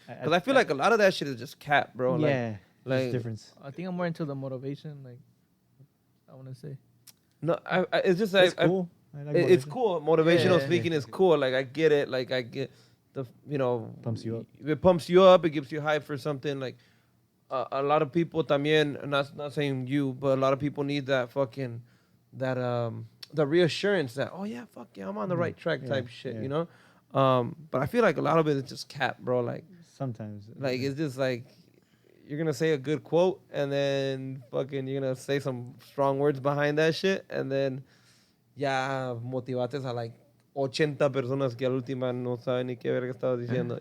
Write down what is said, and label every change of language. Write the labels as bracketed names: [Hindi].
[English] Because I feel like a lot of that shit is just cap, bro. Yeah. like There's difference. I think I'm more into the motivation, like, I want to say. No, it's just like It's cool. I like it's motivation. cool. Motivational Yeah. speaking is cool. Like I get it. Like I get the Pumps you up. It pumps you up. It gives you hype for something. Like a lot of people también. Not saying you, but a lot of people need that fucking the reassurance that yeah, fuck yeah, I'm on the right track type shit. yeah. You know. But I feel like a lot of it is just cap, bro. Like Sometimes. it's just like you're gonna say a good quote and then fucking you're gonna say some strong words behind that shit and then ya motivates a like 80 [Spanish] personas que al última no saben ni qué verga estabas diciendo.